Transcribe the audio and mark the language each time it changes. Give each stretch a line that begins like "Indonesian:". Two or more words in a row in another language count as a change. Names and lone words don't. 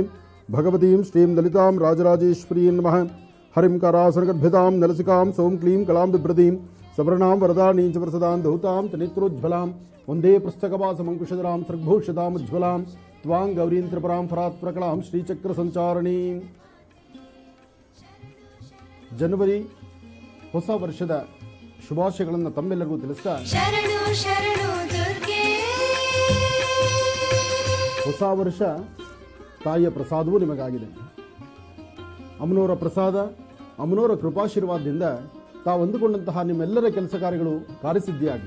Sanskrit: भगवतीं श्रीं ललितां राजराजेश्वरीं नमः। हरिं करासनगर्भितां नलसिकां सौं क्लीं कलां बिभ्रतीं सवर्णां वरदानीं च प्रसदां धौतां तनेत्रोज्ज्वलां वन्दे पुस्तकवासमङ्कुशधरां सृग्भूषितामुज्ज्वलां त्वां गौरीं त्रिपुरां फरात्प्रकलां श्रीचक्रसञ्चारिणीं।
Kannada: ಜನವರಿ ಹೊಸ ವರ್ಷದ ಶುಭಾಶಯಗಳನ್ನು ತಮ್ಮೆಲ್ಲರಿಗೂ ತಿಳಿಸ್ತಾ ಶರಣು ಶರಣು ದುರ್ಗೆ. ಹೊಸ ವರ್ಷ ತಾಯಿಯ ಪ್ರಸಾದವೂ ನಿಮಗಾಗಿದೆ. ಅಮ್ಮನವರ ಪ್ರಸಾದ, ಅಮ್ಮನವರ ಕೃಪಾಶೀರ್ವಾದದಿಂದ ತಾವು ಅಂದುಕೊಂಡಂತಹ ನಿಮ್ಮೆಲ್ಲರ ಕೆಲಸ ಕಾರ್ಯಗಳು ಕಾರ್ಯಸಿದ್ಧಿಯಾಗಿ.